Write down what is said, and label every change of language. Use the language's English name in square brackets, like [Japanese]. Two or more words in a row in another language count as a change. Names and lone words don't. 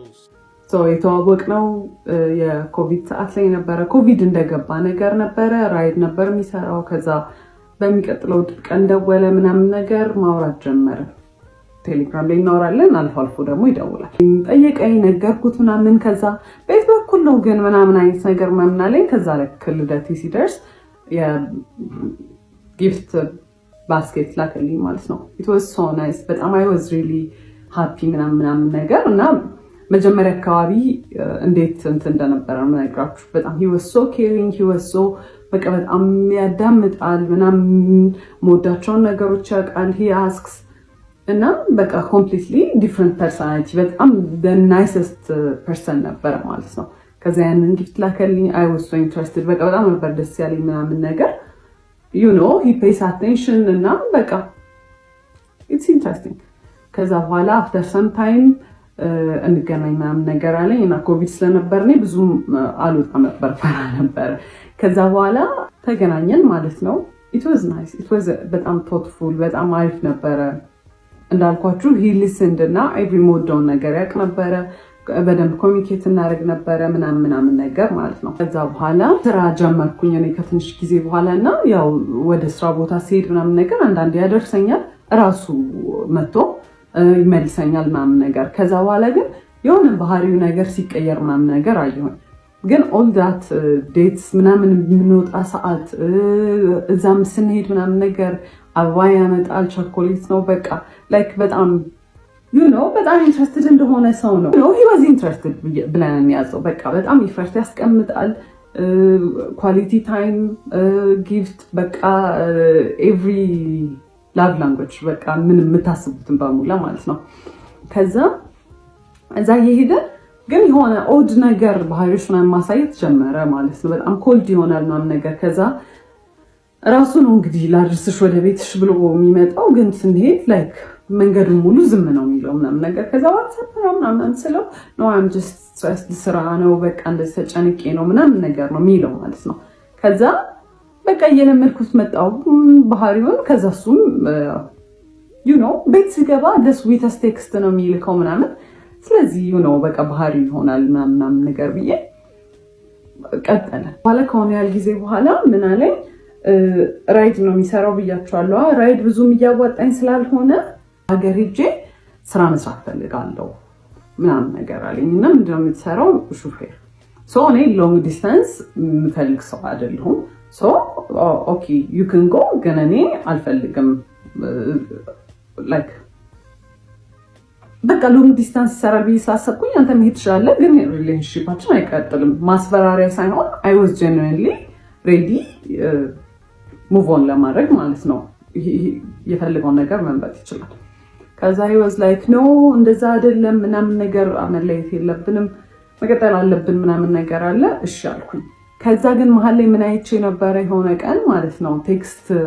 [Amharic] የተዋወቅነው የኮቪድ ሰዓት ላይ ነበረ ኮቪድ እንደገባ ነገር ነበረ ራይድ ነበር የሚሰራው ከዛ በሚቀጥለው ቀን ደወለ ምናምን ነገር ማውራት ጀመረ ቴሌግራም ላይ እናወራለን አልፎ አልፎ ደግሞ ይደውላል ጠየቀኝ ነገርኩት ምናምን ከዛ ቤት በኩል ነው ግን ምናምን አይነት ነገር ምናምን አለኝ ከዛ ለክልደቴ ሲደርስ የጊፍት ባስኬት ላከልኝ ማለት ነው [English] it was so nice [Amharic] በጣም [English] I was really happy [Amharic] ምናምን ነገር እና መጀመሪያ አካባቢ እንዴት እንትን እንደነበረ ምናግራችሁ በጣም [English] he was so caring he was so [Amharic] በቃ በጣም ያዳምጣል ምናምን ሞዳቸውን ነገሮች ያውቃል [English] he asks [Amharic] እና በቃ [English] completely different personality [Amharic] በጣም [English] the nicest person [Amharic] ነበር ማለት ነው ከዛ ያንን ጊፍት ላከልኝ [English] I was so interested [Amharic] በቃ በጣም ነበር ደስ ያለኝ ምናምን ነገር [English] you know he pays attention [Amharic] እና በቃ [English] it's interesting [Amharic] ከዛ በኋላ [English] after some time [Amharic] እንገናኝ ምናምን ነገር አለኝ እና ኮቪድ ስለነበር እኔ ብዙም አልወጣም ነበር ፈራ ነበር ከዛ በኋላ ተገናኘን ማለት ነው [English] it was nice it was [Amharic] በጣም thoughtful በጣም አሪፍ ነበረ እንዳልኳችሁ [English] he listened [Amharic] እና [English] every mode [Amharic] ነገር ያቅ ነበረ በደንብ ኮሚኒኬት እናደርግ ነበረ ምናምን ነገር ማለት ነው ከዛ በኋላ ስራ ጀመርኩኝ እኔ ከትንሽ ጊዜ በኋላና ያው ወደ ስራ ቦታ ሲሄድ ምናምን ነገር አንዳንዴ ያደርሰኛል ራሱ መጥቶ ይመልሰኛል ምናምን ነገር ከዛ በኋላ ግን የሆነ ባህሪው ነገር ሲቀየር ምናምን ነገር አየሁኝ ግን [English] all that dates [Amharic] ምናምን የምንወጣ ሰዓት እዛም ስንሄድ ምናምን ነገር አበባ ያመጣል ቸኮሌት ነው በቃ like በጣም [English] you know [Amharic] በጣም ኢንትረስትድ እንደሆነ ሰው ነው [English] you know he was interested [Amharic] ብለን ያዘው በቃ በጣም ኢፈርት ያስቀምጣል [English] quality time gift [Amharic] በቃ [English] every love language [Amharic] በቃ ምን የምታስቡትን በሙላ ማለት ነው ከዛ እዛ እየሄደ ግን የሆነ ኦድ ነገር ባህሪዎች ምናምን ማሳየት ጀመረ ማለት ነው በጣም ኮልድ ይሆናል ምናምን ነገር ከዛ ራሱ ነው እንግዲህ ላድርስሽ ወደ ቤትሽ ብሎ የሚመጣው ግን ስንሄድ ላይክ መንገዱን ሙሉ ዝም ነው የሚለው ምናምን ነገር ከዛ ዋትስአፕ ምናምን ስለው [English] no I'm just stressed [Amharic] ስራ ነው በቃ እንደዚህ ተጨንቄ ነው ምናምን ነገር ነው የሚለው ማለት ነው ከዛ በቃ እየለመድኩት መጣው ባህሪውን ከዛ እሱም [English] you know [Amharic] ቤት ሲገባ [English] the sweetest text [Amharic] ነው የሚልከው ምናምን ስለዚህ [English] you know [Amharic] በቃ ባህሪ ይሆናል ምናምን ነገር ብዬ ቀጠለ በኋላ ከሆነ ያህል ጊዜ በኋላ ምን አለኝ ራይድ ነው የሚሰራው ብያቸዋለሁ ራይድ ብዙም እያዋጣኝ ስላልሆነ ሀገር ሄጄ ስራ መስራት ፈልጋለሁ ምናምን ነገር አለኝ እና ምንድነው የምትሰራው ሹፌር ሶ እኔ [English] long distance [Amharic] የምፈልግ ሰው አይደለሁም [English] so okay you can go [Amharic] ግን እኔ አልፈልግም like በቃ [English] long distance [Amharic] ይሰራል ብዬ ስላሰብኩኝ አንተ መሄድ ትችላለህ ግን ሪሌሽንሺፓችን አይቀጥልም ማስፈራሪያ ሳይሆን [English] I was genuinely ready move on [Amharic] ለማድረግ ማለት ነው የፈልገውን ነገር መምረጥ ይችላል ከዛ [English] he was like no [Amharic] እንደዛ አይደለም ምናምን ነገር አመለየት የለብንም መቀጠል አለብን ምናምን ነገር አለ እሺ አልኩኝ ከዛ ግን መሀል ላይ ምን አይቼ ነበር የሆነ ቀን ማለት ነው ቴክስት